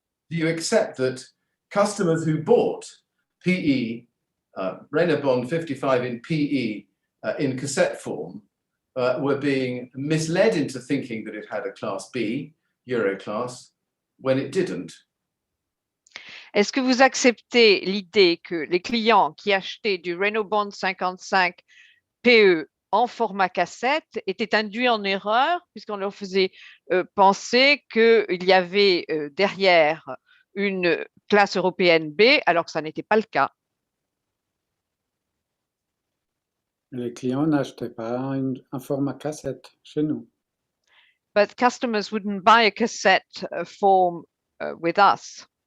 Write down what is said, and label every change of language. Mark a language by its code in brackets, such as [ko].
[en] Do you accept that customers who bought PE, Raynaud Bond 55 in PE in cassette form were being misled into thinking that it had a class B, Euro class, when it didn't? [fr] Est-ce que vous acceptez l'idée que les clients qui achetaient du Raynaud Bond 55 PE en format cassette étaient induits en erreur puisqu'on leur faisait penser qu'il y avait derrière une classe européenne B alors que ça n'était pas le cas? Les clients n'achetaient pas un format cassette chez nous. [en] But customers wouldn't buy a cassette form with us.